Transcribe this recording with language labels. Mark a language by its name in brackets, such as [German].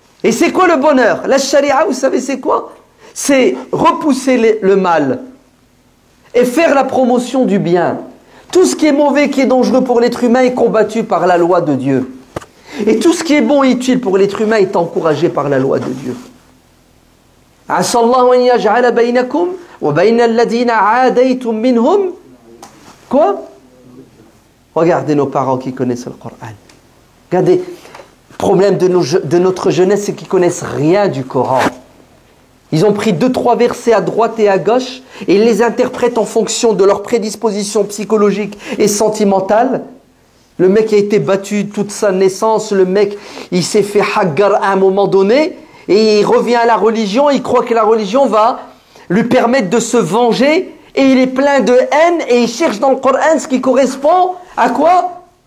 [French] Et c'est quoi le bonheur? La charia, vous savez c'est quoi? C'est repousser le mal et faire la promotion du bien. Tout ce qui est mauvais, qui est dangereux pour l'être humain est combattu par la loi de Dieu. Et tout ce qui est bon et utile pour l'être humain est encouragé par la loi de Dieu. [Arabic] عسى الله أن يجعل بينكم وبين الذين عاديتم منهم quoi? [French] Regardez nos parents qui connaissent le Coran. Regardez, le problème de notre jeunesse, c'est qu'ils ne connaissent rien du Coran. Ils ont pris 2-3 versets à droite et à gauche et ils les interprètent en fonction de leur prédisposition psychologique et sentimentale. Le mec a été battu toute sa naissance, le mec il s'est fait haggar à un moment donné et il revient à la religion, il croit que la religion va lui permettre de se venger et il est plein de haine et il cherche dans le Coran ce qui correspond à quoi?